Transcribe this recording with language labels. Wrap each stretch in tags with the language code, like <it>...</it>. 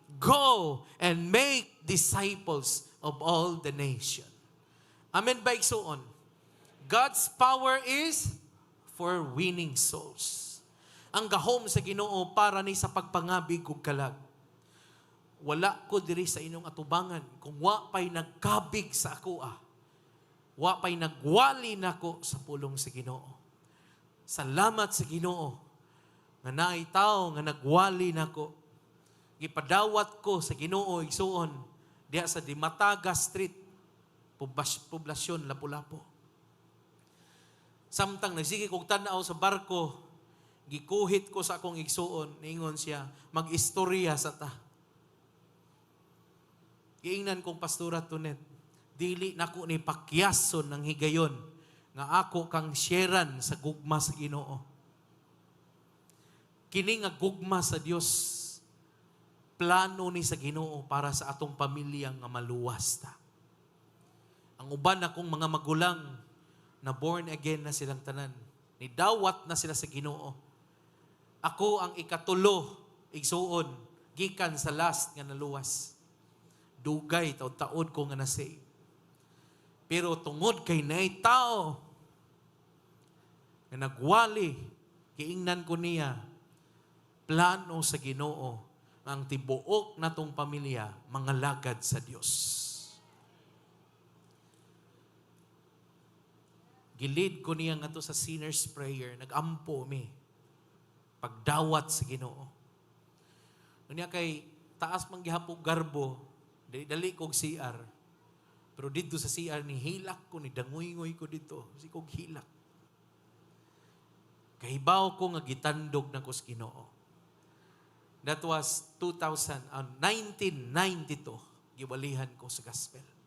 <en>Go and make disciples of all the nation. Amen</en> <ceb>ba igsuon?</ceb> <en>God's power is for winning souls.</en> <ceb>Ang gahom sa Ginoo para ni sa pagpangabig ug kalag. Wala ko diri sa inyong atubangan kung wa pay nagkabig sa ako Wa pay nagwali nako sa pulong sa Ginoo. Salamat sa Ginoo nga naay tawo nga nagwali nako. Gipadawat ko sa Ginoo igsuon diha sa Dimataga Street, poblasyon Lapu-Lapu. Samtang nagsige kog tan-aw sa barko, Gikuhit ko sa akong igsuon, niingon siya, mag-istorya sa ta. Giingnan kong pastora Tunet, dili nako ni pakyason ng higayon nga ako kang sharean sa gugma sa Ginoo. Kini nga gugma sa Dios, plano ni sa Ginoo para sa atong pamilya nga maluwas ta. Ang uban akong mga magulang na born again na silang tanan, nidawat na sila sa Ginoo. Ako ang ikatulo, igsuon, gikan sa last nga naluwas. Dugay, taon-taon ko nga na-save. Pero tungod kay naay tao, nga nagwali, kiingnan ko niya, plano sa Ginoo, ang tibuok na tong pamilya, mga lagad sa Dios. Gilid ko niya nga to sa sinner's prayer, nagampo mi, pagdawat sa Ginoo. Unya kay taas man gihapon garbo, dali kog CR. Pero dito sa CR ni hilak ko, ni dangoy-ngoy ko dito, si kog hilak. Kahibaw ko nga gitandog na ko sa Ginoo.</ceb> <en>That was 1992,</en> <ceb>giwalihan ko sa gospel.</ceb>